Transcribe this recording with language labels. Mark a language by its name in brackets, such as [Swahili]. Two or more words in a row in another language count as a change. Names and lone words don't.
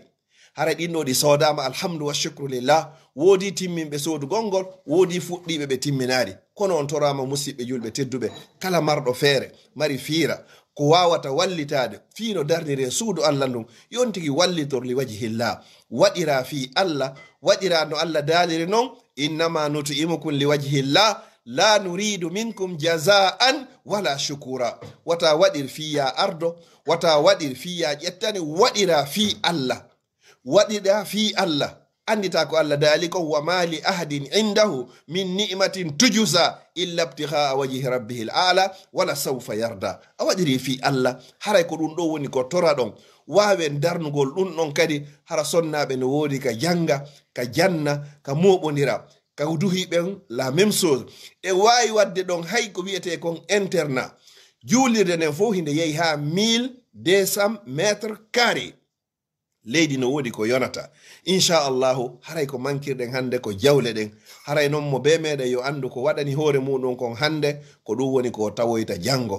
[Fula] Haray ɗinɗo ɗi sodama [Arabic] الحمد والشكر لله. [Fula] Woodi timminɓe soodugol ngol, woodi fuɗɗiɓe ɓe timminari. Kono on torama musidɓe julɓe tedduɓe kala marɗo feere mari fiira ko wawata wallitade fiino darnire suudu Allah ndun yontigi wallitor [Arabic] لوجه الله. [Fula] Waɗira fi Allah, waɗira no Allah daaliri noon [Arabic] إنما نطعمكم لوجه الله لا نريد منكم جزاء ولا شكورا. [Fula] Wata waɗir fiya ardo, wata waɗir fiya ƴettani, waɗira fi Allah. Waɗira fi Allah. Andita ko Allah daali ko [Arabic] وما لأحد عنده من نعمة تجزى إلا ابتغاء وجه ربه الأعلى ولسوف يرضى. [Fula] A waɗiri fi Allah haray ko ɗum ɗo woni ko tora ɗon wawen darnugol ɗum ɗon kadi hara sonnaɓe no woodi ka janga ka janna ka moɓodira ka duhi ɓen [French] la même chose [Fula] e wawi wadde ɗon hay ko wiyete kon internat juulirde nden fof hinde yehi ha 1200 [French] métre carré. [Fula] Leydi no woodi ko yonata inchallahu haray ko mankirɗen hande ko jawle ɗen haray noon mo be meɗen yo andu ko waɗani hoore muɗum kon hande ko ɗum woni ko tawoyta jango.